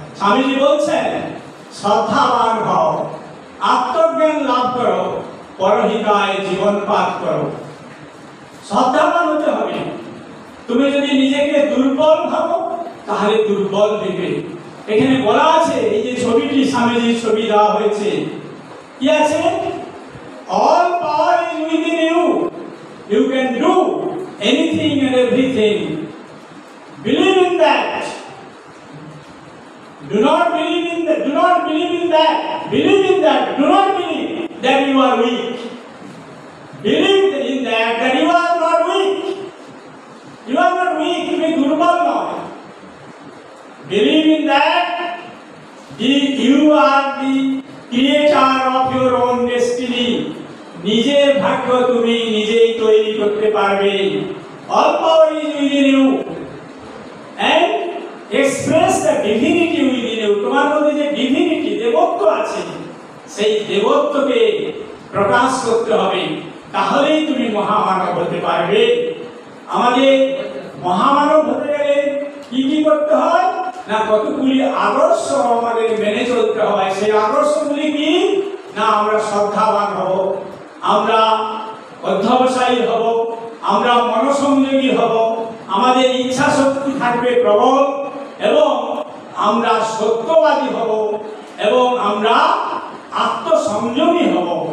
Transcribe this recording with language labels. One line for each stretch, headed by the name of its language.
Bangla: স্বামীজি বলছেন শ্রদ্ধাবান হও, আত্মজ্ঞান লাভ করো, পরহিতায় জীবনপাত করো। শ্রদ্ধাবান হতে হবে। তুমি যদি নিজেকে দুর্বল ভাবো তাহলে দুর্বল দেবে। এখানে বলা আছে, এই যে ছবিটি স্বামীজির ছবি দেওয়া হয়েছে, কি আছে?
English: All power is within you. You can do anything and everything. Believe in that. Do not believe in that. Do not believe in that. Believe in that. Do not believe that you are weak. Believe in that you are not weak. You are not weak.
Bangla: তুমি দুর্বল নয়।
English: Believe in that you are the creator of your own destiny.
Bangla: নিজের ভাগ্য তুমি নিজেই তৈরি করতে পারবে।
English: All power is within you and express the divinity within you.
Bangla: তোমার মধ্যে যে ডিভিনিটি, দেবত্ব আছে, সেই দেবত্বকে প্রকাশ করতে হবে, তাহলেই তুমি মহামানব হতে পারবে। আমাদের মহামানব হতে গেলে কি কি করতে হয় না, কতগুলি আদর্শ আমাদের মেনে চলতে হয়। সেই আদর্শগুলি কি না, আমরা শ্রদ্ধাবান হব, আমরা অধ্যবসায়ী হব, আমরা মনসংযোগী হব, আমাদের ইচ্ছা শক্তি থাকবে প্রবল, এবং আমরা সত্যবাদী হব, এবং আমরা আত্মসংযমী হব।